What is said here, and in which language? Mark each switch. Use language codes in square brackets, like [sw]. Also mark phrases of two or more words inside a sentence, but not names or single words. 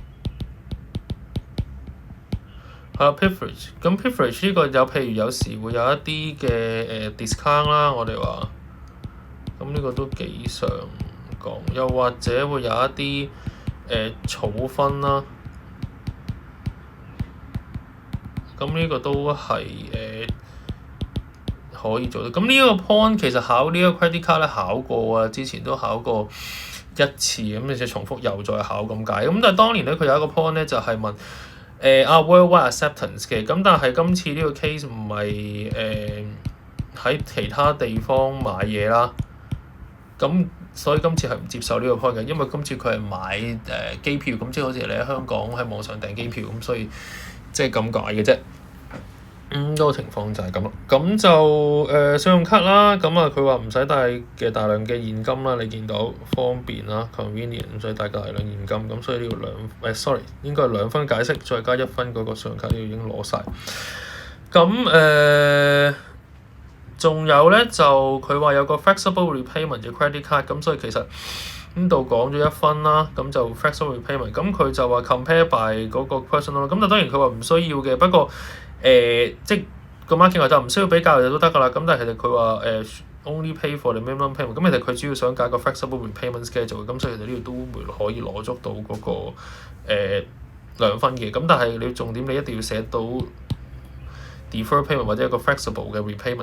[yue] 係啦 privilege， 咁 privilege 呢個譬如有時會有一啲嘅discount 啦，我哋話，咁呢個都幾常講，又或者會有一啲儲分啦，咁呢個都係可以做到。咁呢個 point 其實考呢個 [en] credit card [yue] 咧考過啊，之前都考過1次，咁你就重複又再考咁解。咁但係當年咧佢有一個 point 咧就係問 [en] worldwide acceptance [yue] 嘅，咁但係今次呢個 case 唔係喺其他地方買嘢啦，咁所以今次係唔接受呢個 point 嘅，因為今次佢係買機票，咁即係好似你喺香港喺網上訂機票，咁所以即係咁解嘅啫。嗰個情況就係咁咯。咁就信用卡啦，咁佢話唔使帶嘅大量嘅現金啦，你見到方便啦 convenient， 唔使帶大量現金，咁所以呢個sorry 應該係2分解釋，再加1分嗰個信用卡呢度已經攞晒。咁仲有咧就佢話有個 [en] flexible repayment [yue] 嘅 [en] credit card， [yue] 咁所以其實呢度講咗1分啦，咁就 [en] flexible repayment， [yue] 咁佢就話 [en] compare by [yue] 嗰個 personal， 咁但當然佢話唔需要嘅，不過即係個 market 話就唔需要比較就都得㗎啦。咁但係其實佢話 [en] only pay for the minimum payment， [yue] 咁其實佢主要想揀個 [en] flexible repayment schedule， [yue] 咁所以其實呢度都會可以攞足到嗰個2分嘅。咁但係你重點你一定要寫到 [en] defer payment [yue] 或者一個 flexible 嘅 repayment。